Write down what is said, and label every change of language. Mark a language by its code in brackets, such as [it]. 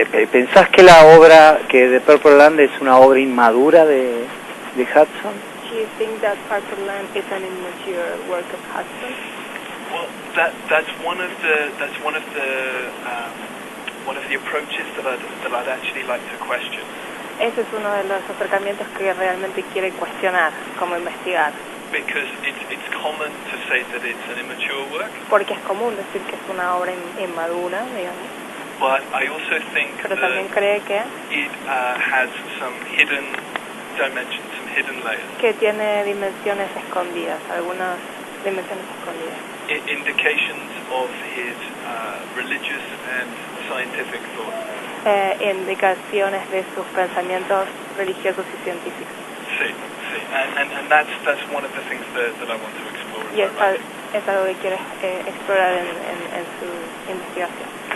[es] ¿Pensás que la obra que de Purple Land es una obra inmadura de Hudson? [en] Do you think that Purple Land is an immature work of Hudson? Well, that's one of the approaches that I'd actually like to question. [es] Ese es uno de los acercamientos que realmente quiere cuestionar, como investigar. [en] Because it's common to say that it's an immature work. [es] Porque es común decir que es una obra inmadura, digamos. [en] But I also think [es] Pero también cree que [en] it has some hidden dimensions, some hidden layers. [es] Que tiene dimensiones escondidas, algunas dimensiones escondidas. [en] Indications of his religious and scientific thought. [es] Indicaciones de sus pensamientos religiosos y científicos. Sí. [en] And that's one of the things that I want to explore. [es] Y es algo que quiere explorar en su investigación.